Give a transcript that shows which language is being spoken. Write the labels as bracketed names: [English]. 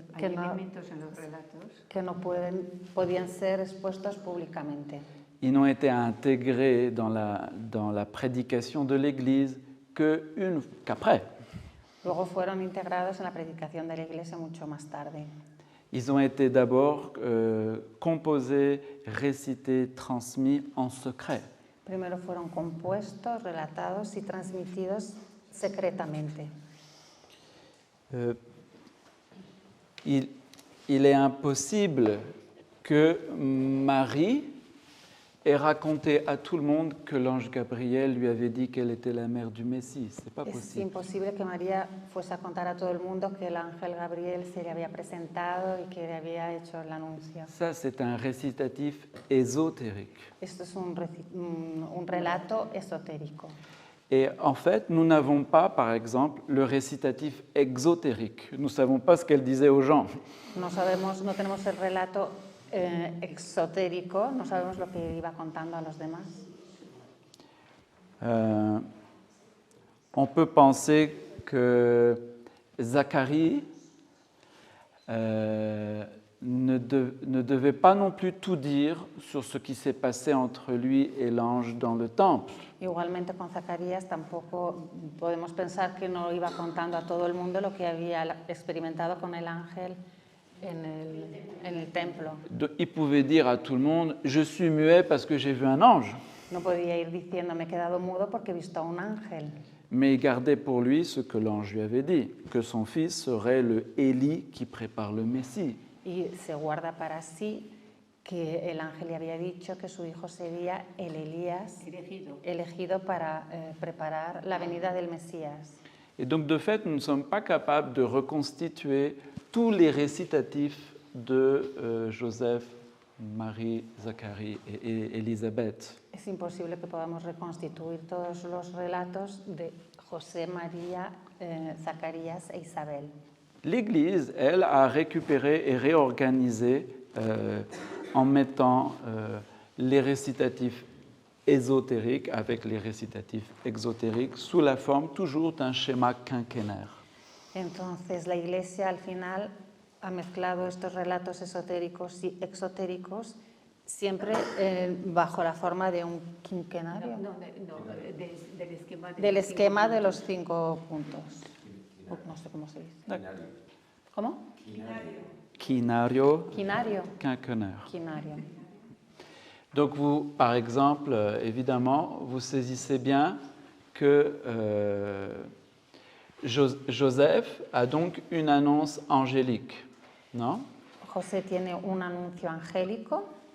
[Spanish] Hay elementos en los relatos podían ser expuestos públicamente. [French] Ils n'ont été intégrés dans la prédication de l'Église qu'après. [Spanish] Luego fueron integrados en la predicación de la Iglesia mucho más tarde. [French] Ils ont été d'abord composés, récités, transmis en secret. [Spanish] Primero fueron compuestos, relatados y transmitidos secretamente. [French] Il est impossible que Marie ait raconté à tout le monde que l'ange Gabriel lui avait dit qu'elle était la mère du Messie. Ce n'est pas [Spanish] Es [French] possible. [Spanish] imposible que María fuese a contar a todo el mundo que el ángel Gabriel se le había presentado y que le había hecho el anuncio. [French] Ça, c'est un récitatif ésotérique. [Spanish] Esto es un relato esotérico. [French] Et en fait, nous n'avons pas, par exemple, le récitatif exotérique. Nous ne savons pas ce qu'elle disait aux gens. [Spanish] No tenemos el relato exotérico, no sabemos lo que iba contando a los demás. [French] On peut penser que Zacharie ne devait pas non plus tout dire sur ce qui s'est passé entre lui et l'ange dans le temple. [Spanish] Igualmente con Zacarías tampoco podemos pensar que no iba contando a todo el mundo lo que había experimentado con el ángel en el templo. [French] Il pouvait dire à tout le monde « Je suis muet parce que j'ai vu un ange ». [Spanish] No podía ir diciendo me he quedado mudo porque he visto a un ángel. [French] Mais il gardait pour lui ce que l'ange lui avait dit, que son fils serait le Élie qui prépare le Messie. [Spanish] Y se guarda para sí que el ángel le había dicho que su hijo sería el Elías elegido para preparar la venida del Mesías. [French] Et donc, de fait, nous ne sommes pas capables de reconstituer tous les récitatifs de Joseph, Marie, Zacharie et Élisabeth. [Spanish] Es imposible que podamos reconstituir todos los relatos de José, María, Zacarías e Isabel. [French] L'Église, elle, a récupéré et réorganisé en mettant les récitatifs ésotériques avec les récitatifs exotériques sous la forme toujours d'un schéma quinquennaire. [Spanish] Entonces la Iglesia al final ha mezclado estos relatos esotéricos y exotéricos siempre bajo la forma de un quinquenario, del esquema de los 5 puntos. No sé cómo se dice. ¿Cómo? Quinario, Quinario. [French] quinquennaire. [Spanish] Quinario. [French] Donc vous, par exemple, évidemment, vous saisissez bien que Joseph a donc une annonce angélique, non? [Spanish] José tiene un anuncio angélico.